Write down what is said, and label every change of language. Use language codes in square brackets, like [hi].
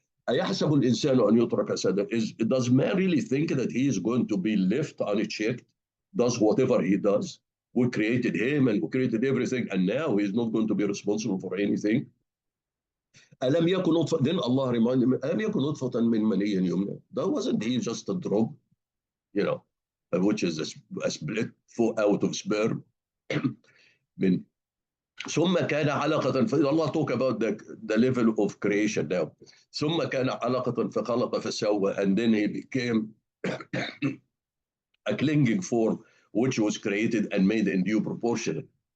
[ar] أَيَحْسَبُ الْإِنسَانُ أَنْ يُتْرَكَ سَدًا? [en] Does man really think that he is going to be left unchecked, does whatever he does? We created him and we created everything, and now he's not going to be responsible for anything. [ar] أَلَمْ يَكُنْ نُطْفَةً? [en] Then Allah reminded him, [ar] أَلَمْ يَكُنْ نُطْفَةً مِّن مَنِيٍّ يُمْنَىٰ? [en] That wasn't he just a drop, which is a split out of sperm. [ar] ثم كان علقة. [en] Allah talk about the level of creation now. [ar] ثم كان علقة فخلق فسوى, [en] and then he became a clinging form which was created and made in due proportion.